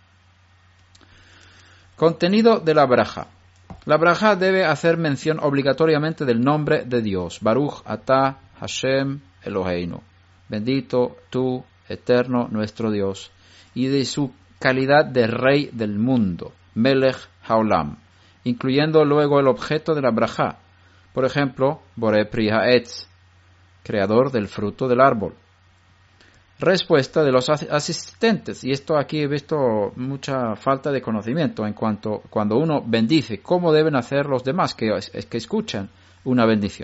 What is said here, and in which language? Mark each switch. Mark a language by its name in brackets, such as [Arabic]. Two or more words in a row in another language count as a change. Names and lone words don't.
[Spanish] Contenido de la braja. La braja debe hacer mención obligatoriamente del nombre de Dios. [Hebrew] ברוך אתה השם אלהינו. [Spanish] Bendito tú, eterno nuestro Dios. Y de su calidad de rey del mundo. [Hebrew] מלך העולם. [Spanish] Incluyendo luego el objeto de la braja. Por ejemplo, [Hebrew] בורא פרי העץ, [Spanish] creador del fruto del árbol. Respuesta de los asistentes, y esto aquí he visto mucha falta de conocimiento en cuanto cuando uno bendice, cómo deben hacer los demás que escuchan una bendición.